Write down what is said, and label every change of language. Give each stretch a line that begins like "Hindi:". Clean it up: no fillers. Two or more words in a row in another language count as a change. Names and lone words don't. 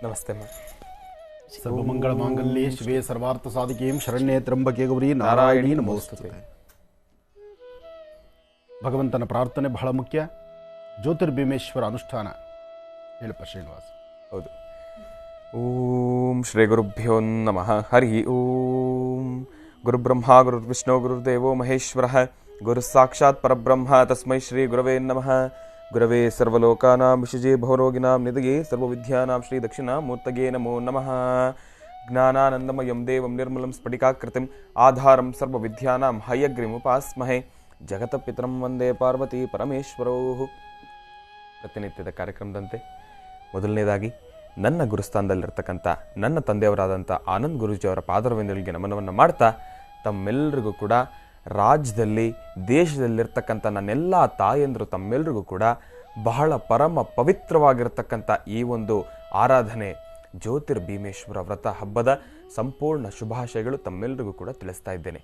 Kannada: ನಮಸ್ತೆ.
Sanskrit: ಸರ್ವಮಂಗಳ ಮಾಂಗಲ್ಯೆ ಶಿವೇ ಸರ್ವಾರ್ಥ ಸಾಧಿಕೆಂ ಶರಣ್ಯೇ ತ್ರ್ಯಂಬಕೆ ಗೌರಿ ನಾರಾಯಣಿ ನಮೋಸ್ತುತೆ.
Kannada: ಭಗವಂತನ ಪ್ರಾರ್ಥನೆ ಬಹಳ ಮುಖ್ಯ. ಜ್ಯೋತಿರ್ಭೀಮೇಶ್ವರ ಅನುಷ್ಠಾನ ಹೇಳಪ್ಪ ಶ್ರೀನಿವಾಸ್. ಹೌದು.
Sanskrit: ಓಂ ಶ್ರೀ ಗುರುಭ್ಯೋ ನಮಃ. ಹರಿ ಓಂ. ಗುರುಬ್ರಹ್ಮ ಗುರುರ್ವಿಷ್ಣು ಗುರುರ್ದೇವೋ ಮಹೇಶ್ವರಃ. ಗುರು ಸಾಕ್ಷಾತ್ ಪರಬ್ರಹ್ಮ ತಸ್ಮೈ ಶ್ರೀ ಗುರವೇ ನಮಃ. ಗುರವೇ ಸರ್ವಲೋಕಾನಾಂ ವಿಷಜೇ ಭವರೋಗಿನಾಂ ನಿಧಯೇ ಸರ್ವವಿದ್ಯಾನಾಂ ಶ್ರೀ ದಕ್ಷಿಣಾಮೂರ್ತಯೇ ನಮೋ ನಮಃ. ಜ್ಞಾನಾನಂದಮಯಂ ದೇವಂ ನಿರ್ಮಲಂ ಸ್ಫಟಿಕಾಕೃತಿಂ ಆಧಾರಂ ಸರ್ವವಿದ್ಯಾನಾಂ ಹಯಗ್ರೀಮುಪಾಸ್ಮಹೇ. ಜಗತಪಿತರಂ ವಂದೇ ಪಾರ್ವತಿ ಪರಮೇಶ್ವರೌ.
Kannada: ಪ್ರತಿನಿತ್ಯದ ಕಾರ್ಯಕ್ರಮದಂತೆ ಮೊದಲನೇದಾಗಿ ನನ್ನ ಗುರುಸ್ಥಾನದಲ್ಲಿರ್ತಕ್ಕಂಥ ನನ್ನ ತಂದೆಯವರಾದಂಥ ಆನಂದ್ ಗುರೂಜಿಯವರ ಪಾದರವಿಂದಗಳಿಗೆ ನಮನವನ್ನು ಮಾಡ್ತಾ, ತಮ್ಮೆಲ್ಲರಿಗೂ ಕೂಡ ರಾಜ್ಯದಲ್ಲಿ ದೇಶದಲ್ಲಿರ್ತಕ್ಕಂಥ ನನ್ನೆಲ್ಲ ತಾಯಂದರು ತಮ್ಮೆಲ್ಲರಿಗೂ ಕೂಡ ಬಹಳ ಪರಮ ಪವಿತ್ರವಾಗಿರ್ತಕ್ಕಂಥ ಈ ಒಂದು ಆರಾಧನೆ ಜ್ಯೋತಿರ್ಭೀಮೇಶ್ವರ ವ್ರತ ಹಬ್ಬದ ಸಂಪೂರ್ಣ ಶುಭಾಶಯಗಳು ತಮ್ಮೆಲ್ಲರಿಗೂ ಕೂಡ ತಿಳಿಸ್ತಾ ಇದ್ದೇನೆ.